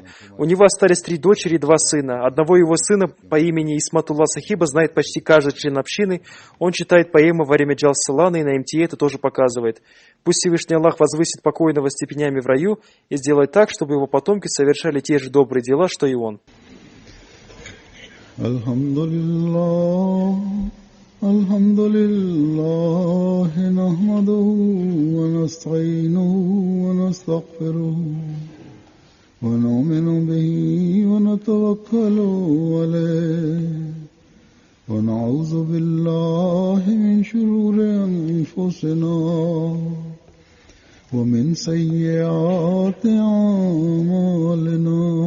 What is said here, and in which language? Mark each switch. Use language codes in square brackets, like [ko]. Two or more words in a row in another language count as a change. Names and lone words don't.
[ru] У него остались 3 дочери и 2 сына. Одного его сына по имени Исматулла Сахиба знает почти каждый член общины. Он читает поэмы во время Джалсалана, и на МТА это тоже показывает. Пусть Всевышний Аллах возвысит покойного степенями в раю и сделает так, чтобы его потомки совершали те же добрые дела, что и он. [ar] الحمد لله نحمده ونستعينه ونستغفره ونؤمن به ونتوكل عليه ونعوذ بالله من شرور أنفسنا ومن سيئات أعمالنا